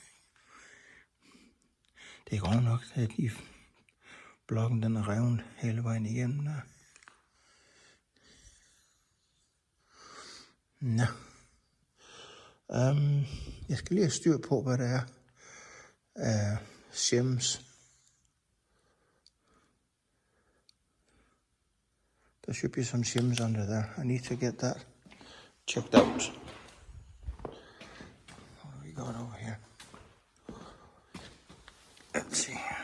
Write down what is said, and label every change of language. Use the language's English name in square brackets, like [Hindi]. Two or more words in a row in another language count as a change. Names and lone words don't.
[Danish] Det er godt nok, at blokken den er revet hele vejen igennem der. Nå. Jeg skal lige have styr på, hvad der er af shims. [English] There should be some shims under there. I need to get that checked out. What do we got over here? Let's see.